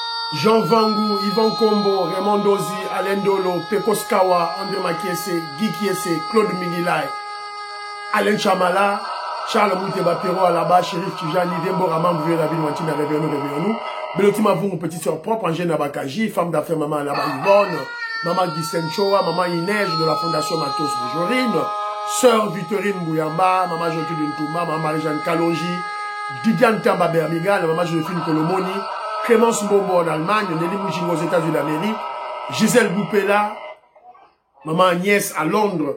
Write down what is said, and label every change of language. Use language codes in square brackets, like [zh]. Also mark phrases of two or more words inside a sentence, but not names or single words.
[fr] Jean Vangu, Yvan Kombo, Raymond Dozi, Alain Dolo, Pekos Kawa, André Makiese, Guy Kiese, Claude Migilay, Alain Chamala, Charles Mouteba Pero, Alaba, Chérif Tijani, Dembo Raman, Bouvier David, Mantine, réveillons-nous. Belotima Vung, petite soeur propre, Angèle Nabakaji, femme d'affaires, maman Alaba Yvonne, maman Guysen Choa, maman Inège de la Fondation Matos de Jorine, sœur Victorine Bouyamba, maman Jotuline Touma, maman Marie-Jeanne Kalonji, Didiane Tamba Bermigal, maman Joséphine Colomoni, Clémence Mbombo en Allemagne, Nelly Mouchingo aux États-Unis d'Amérique, Gisèle Boupela, maman Agnès à Londres.